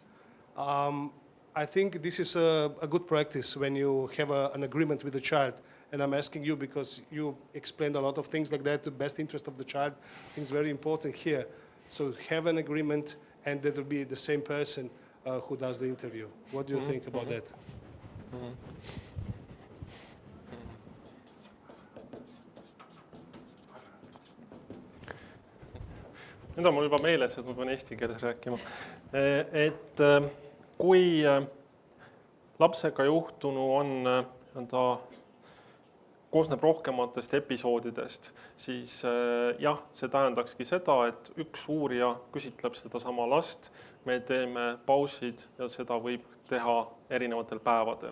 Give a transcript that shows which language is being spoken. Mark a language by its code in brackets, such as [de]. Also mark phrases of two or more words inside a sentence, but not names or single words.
[en] I think this is a good practice when you have an agreement with the child. And I'm asking you because you explained a lot of things like that, the best interest of the child. I think it's very important here. So have an agreement and that will be the same person who does the interview. What do you think about that? [et] Nüüd on mul juba meeles, et ma pean eesti keeles rääkima. Et kui lapsega juhtunu on koosneb rohkematest episoodidest, siis jah, see tähendakski seda, et üks uurija küsitleb seda sama last, me teeme pausid ja seda võib teha erinevatel päevadel.